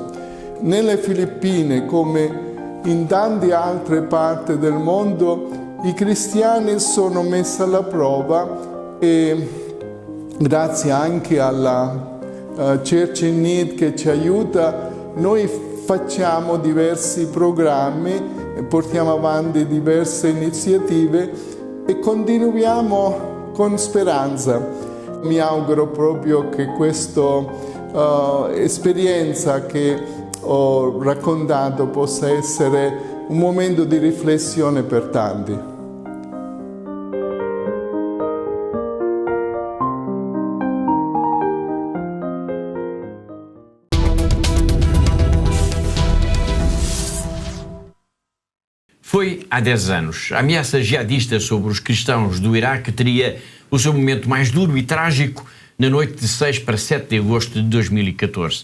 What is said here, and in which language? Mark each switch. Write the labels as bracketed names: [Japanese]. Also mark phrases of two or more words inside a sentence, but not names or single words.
[Italian] Nelle Filippine, come in tante altre parti del mondo, i cristiani sono messi alla prova, e grazie anche alla Church in Need che ci aiuta, noi facciamo diversi programmi, portiamo avanti diverse iniziative e continuiamo con speranza. Mi auguro proprio che questa esperienza che ho raccontato possa essere un momento di riflessione per tanti. [Portuguese] Foi há 10 anos. A ameaça jihadista sobre os cristãos do Iraque teria o seu momento mais duro e trágico na noite de 6 para 7 de agosto de 2014.